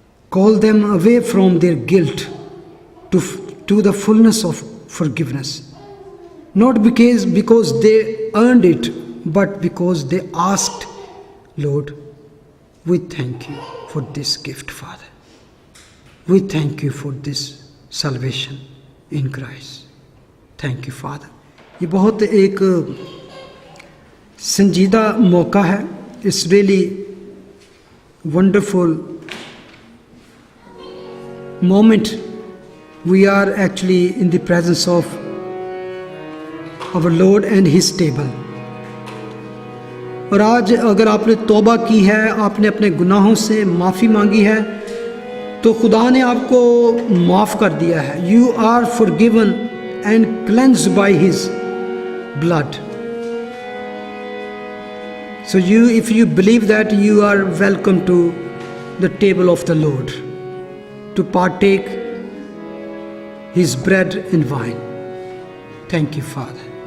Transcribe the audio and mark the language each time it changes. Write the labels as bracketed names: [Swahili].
[English] Call them away from their guilt to the fullness of forgiveness. Not because they earned it, but because they asked. Lord, we thank you for this gift, Father. We thank you for this salvation in Christ. Thank you, Father. [Hindi] ये बहुत एक संजीदा मौका है. [English] It's really wonderful moment. We are actually in the presence of our Lord and His table. [Hindi] और आज अगर आपने तौबा की है, आपने अपने गुनाहों से माफ़ी मांगी है, तो खुदा ने आपको माफ़ कर दिया है. [English] You are forgiven and cleansed by His blood. So if you believe that, you are welcome to the table of the Lord to partake His bread and wine. Thank you, Father.